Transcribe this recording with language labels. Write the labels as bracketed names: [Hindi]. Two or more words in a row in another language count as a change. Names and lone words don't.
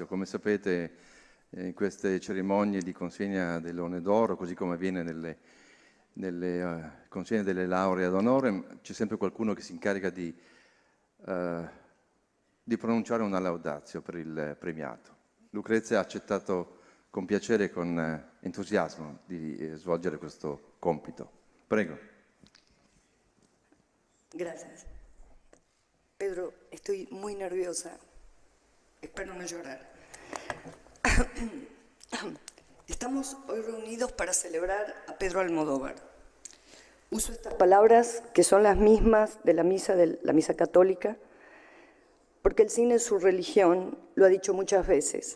[Italian] Come sapete, in queste cerimonie di consegna del Leone d'Oro, così come avviene nelle consegne delle lauree ad onore, c'è sempre qualcuno che si incarica di pronunciare una Laudatio per il premiato. Lucrezia ha accettato con piacere e con entusiasmo di svolgere questo compito. Prego. [Spanish] Gracias. Pedro, estoy muy nerviosa. Espero no llorar. Estamos hoy reunidos para celebrar a Pedro Almodóvar. Uso estas palabras, que son las mismas de la misa católica, porque el cine es su religión, lo ha dicho muchas veces.